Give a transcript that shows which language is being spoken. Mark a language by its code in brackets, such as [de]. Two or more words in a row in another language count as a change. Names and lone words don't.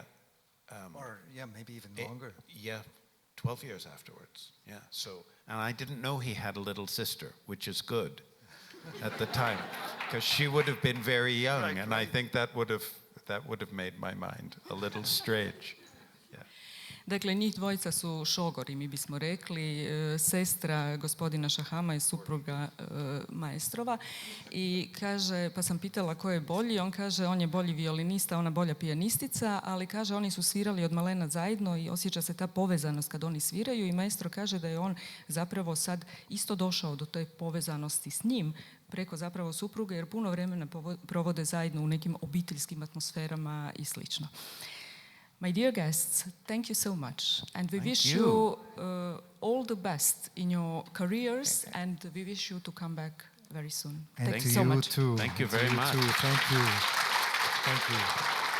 [en] Or maybe even longer. 12 years afterwards. Yeah. So, and I didn't know he had a little sister, which is good at the time, because she would have been very young, Right, and I think that would have made my mind a little strange. Yeah. [hr] Dakle, njih dvojica su šogori, mi bismo rekli. Sestra gospodina Shahama je supruga maestrova i kaže, pa sam pitala ko je bolji, on kaže on je bolji violinista, ona bolja pijanistica, ali kaže oni su svirali od malena zajedno i osjeća se ta povezanost kad oni sviraju i maestro kaže da je on zapravo sad isto došao do te povezanosti s njim preko zapravo supruge jer puno vremena provode zajedno u nekim obiteljskim atmosferama i slično. [en] My dear guests, thank you so much, and we wish you all the best in your careers, and we wish you to come back very soon. And Thank to you so you much. too. Thank you To very you much. too. Thank you. Thank you.